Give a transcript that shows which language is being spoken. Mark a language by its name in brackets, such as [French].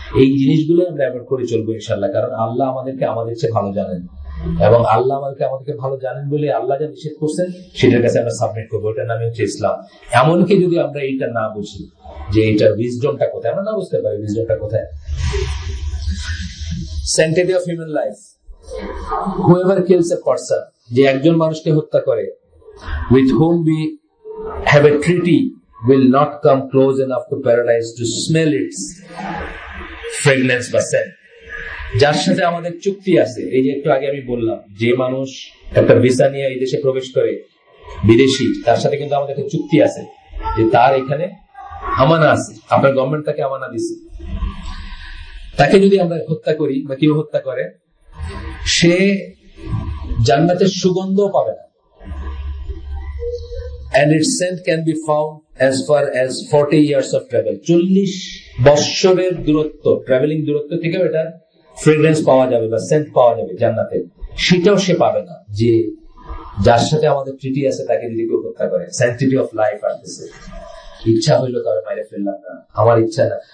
[Bangla] এই জিনিসগুলো আমরা অ্যাভয়েড করে চলবো ইনশাল্লাহ, কারণ আল্লাহ আমাদেরকে আমাদের চেয়ে ভালো জানেন, এবং আল্লাহ আমাদেরকে ভালো জানেন বলে আল্লাহ যা নিষেধ করছেন সেটার কাছে আমরা সাবমিট করবো। এটার নামে হচ্ছে ইসলাম। এমনকি যদি আমরা এইটা না বুঝি যে এটার উইজডমটা কোথায়, আমরা না বুঝতে পারি উইজডমটা কোথায়। [English] sanctity of human life, whoever kills a person, [Bangla] যে একজন মানুষকে হত্যা করে, [English] with whom we have a treaty, will not come close enough to paradise to smell its fragrance বা scent। [Bangla] যার সাথে আমাদের চুক্তি আছে, এই যে একটু আগে আমি বললাম, যে মানুষ একটা ভিসা নিয়ে এই দেশে প্রবেশ করে, বিদেশি, তার সাথে কিন্তু আমাদের একটা চুক্তি আছে যে তার এখানে আমানা আছে, আপনার গভর্নমেন্ট তাকে আমানা দিছে। তাকে যদি আমরা হত্যা করি বা কেউ হত্যা করে, সে জান্নাতের সুগন্ধও পাবে না। [English] And its scent can be found as far as 40 years of travel। [Bangla] 40 বৎসরের দূরত্ব, ট্রাভেলিং দূরত্ব থেকেও এটা ফ্রেগ্রেন্স পাওয়া যাবে বা সেন্ট পাওয়া যাবে জান্নাতে। সেটাও সে পাবে না যে যার সাথে আমাদের ট্রিটি আছে তাকে যদি কেউ হত্যা করে। স্যাংটিটি অফ লাইফ আসতেছে। ইচ্ছা হইলো তবে মাইরে ফেললাম না, আমার ইচ্ছা না।